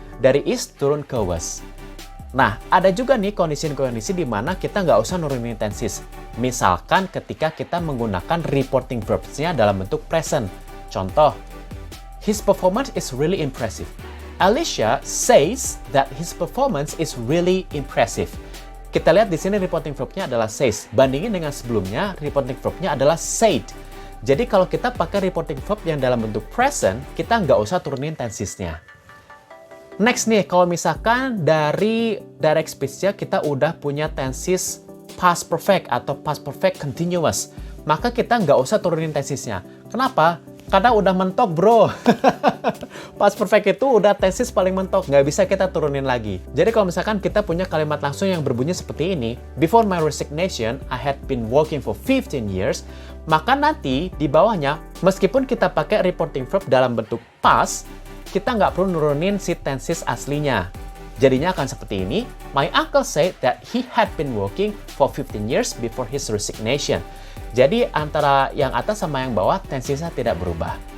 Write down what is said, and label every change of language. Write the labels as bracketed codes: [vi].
[id] Dari is turun ke was. Nah, ada juga nih kondisi-kondisi di mana kita nggak usah nurunin tenses. Misalkan ketika kita menggunakan reporting verbs-nya dalam bentuk present. [en] Contoh, his performance is really impressive. Alicia says that his performance is really impressive. [id] Kita lihat di sini reporting verb-nya adalah says. Bandingin dengan sebelumnya, reporting verb-nya adalah said. Jadi kalau kita pakai reporting verb yang dalam bentuk present, kita nggak usah turunin tensesnya. Next nih, kalau misalkan dari direct speech-nya kita udah punya tenses past perfect atau past perfect continuous, maka kita nggak usah turunin tensesnya. Kenapa? Karena udah mentok, bro. Past perfect itu udah tenses paling mentok, nggak bisa kita turunin lagi. Jadi kalau misalkan kita punya kalimat langsung yang berbunyi seperti ini, [en] before my resignation, I had been working for 15 years, [id] maka nanti di bawahnya, meskipun kita pakai reporting verb dalam bentuk past, kita nggak perlu nurunin si tenses aslinya. Jadinya akan seperti ini. [en] My uncle said that he had been working for 15 years before his resignation. [id] Jadi antara yang atas sama yang bawah tensesnya tidak berubah.